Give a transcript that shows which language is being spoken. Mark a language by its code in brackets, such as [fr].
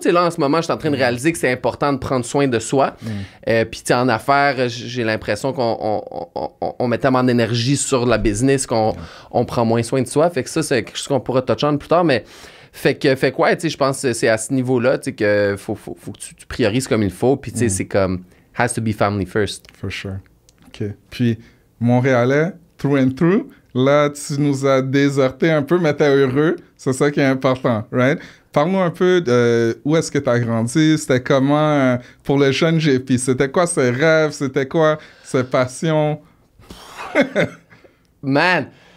[fr] Là, en ce moment, je suis en train de réaliser que c'est important de prendre soin de soi. Puis, en affaires, j'ai l'impression qu'on met tellement d'énergie sur la business qu'on prend moins soin de soi. Fait que ça, c'est quelque chose qu'on pourra toucher on plus tard. Mais fait que ouais, je pense que c'est à ce niveau-là qu'il faut que tu priorises comme il faut. Puis, c'est comme [en] has to be family first. For sure. OK. [fr] Puis, [en] Montréalais, through and through. [fr] Là, tu nous as déserté un peu, mais t'es heureux. C'est ça qui est important, [en] right? [fr] Parle-nous un peu de où est-ce que tu as grandi. C'était comment pour le jeune JP? C'était quoi ses rêves? C'était quoi ses passions? [en] Man!